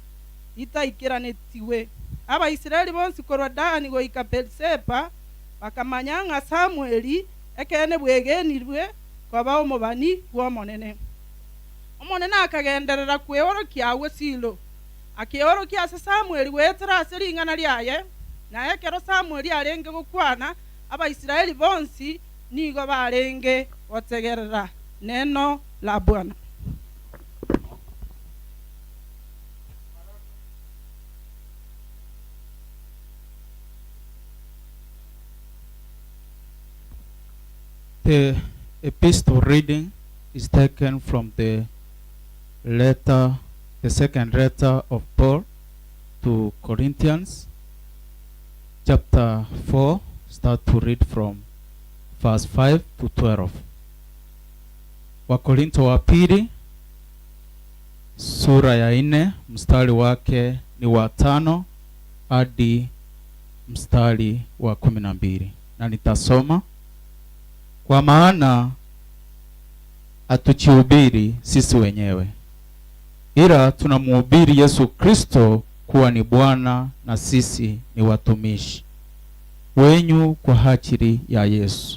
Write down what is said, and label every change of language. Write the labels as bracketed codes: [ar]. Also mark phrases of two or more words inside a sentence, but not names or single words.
[guz] itaikeranetiwe Abaisiraeli bonsi korwa Dani goika Beersheba bakamanya ng'a Samweli ekene bwegenirwe kwaba omobani bw'omonene omonene akagenderera kweorokiawe Silo akeorokia ase Samweli wetera ase ring'ana riaye naye kero Samweli arenge gokwana Abaisiraeli bonsi nigo barenge gotegerera neno la Bwana. [en] The epistle reading is taken from the second letter of Paul to Corinthians, chapter 4, start to read from verse 5 to 12. [sw] Wakorinto wa pili sura ya 4 mstari wake ni wa 5 hadi mstari wa 12, na nitasoma. Kwa maana hatuchihubiri sisi wenyewe, ila tunamhubiri Yesu Kristo kuwa ni Bwana, na sisi ni watumishi wenyu kwa ajili ya Yesu.